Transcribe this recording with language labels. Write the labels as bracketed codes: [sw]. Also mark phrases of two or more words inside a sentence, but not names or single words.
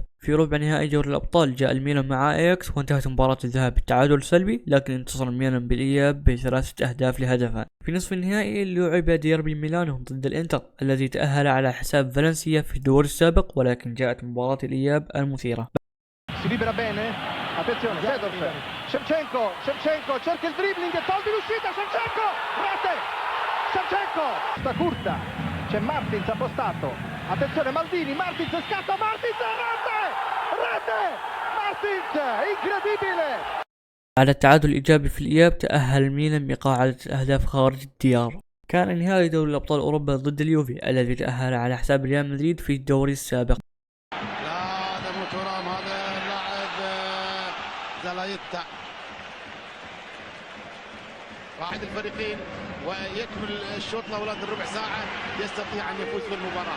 [ar] في ربع نهائي دوري الأبطال جاء الميلان مع اياكس، وانتهت مباراة الذهاب بالتعادل السلبي، لكن انتصر الميلان بالإياب ب3 أهداف لهدفان. في نصف النهائي لعب ديربي ميلانو ضد الانتر الذي تأهل على حساب فالنسيا في الدور السابق، ولكن جاءت مباراة الإياب المثيرة. [it] C'è Martins appostato, attenzione Maldini, Martins scatta, Martins, rete, Martins, incredibile. [ar] على التعادل الإيجابي في الإياب تأهل الميلان بقاعدة أهداف خارج الديار. كان نهائي دوري الأبطال أوروبا ضد اليوفي الذي تأهل على حساب ريال مدريد في الدوري السابق. لا هذا مو ترام، هذا اللاعب زلايتا واحد الفريقين، ويكمل الشوط الاول ربع ساعه يستطيع ان يفوز بالمباراه.